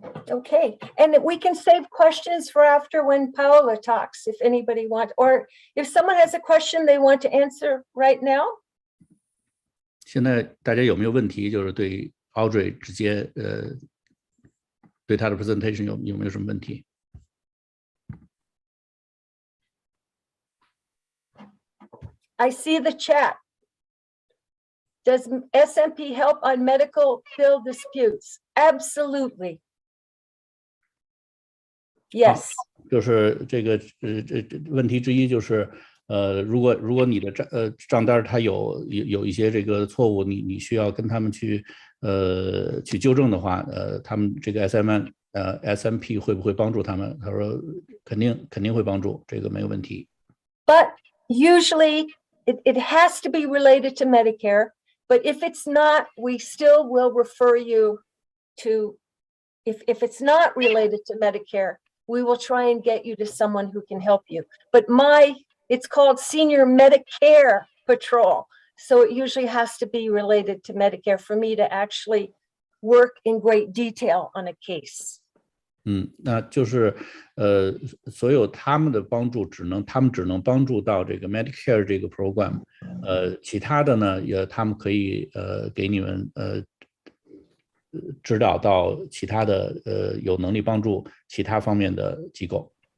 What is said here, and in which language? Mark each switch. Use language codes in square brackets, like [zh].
[en] Okay, and we can save questions for after when Paola talks, if anybody wants, or if someone has a question they want to answer right now. [zh] 现在大家有没有问题？就是对 Audrey 直接对他的 presentation 有没有什么问题？ [en] I see the chat. Does SMP help on medical bill disputes? Absolutely. Yes. [zh] 就是这个问题之一就是，如果你的账单它有一些这个错误，你需要跟他们去纠正的话，他们这个 SMP 会不会帮助他们？他说肯定会帮助，这个没有问题。 [en] But usually it has to be related to Medicare. But if it's not, we still will refer you to, if it's not related to Medicare, we will try and get you to someone who can help you. But it's called Senior Medicare Patrol. So it usually has to be related to Medicare for me to actually work in great detail on a case. [zh] 那就是所有他们的帮助他们只能帮助到这个 Medicare 这个 program， 其他的呢他们可以给你们指导到其他的有能力帮助其他方面的机构。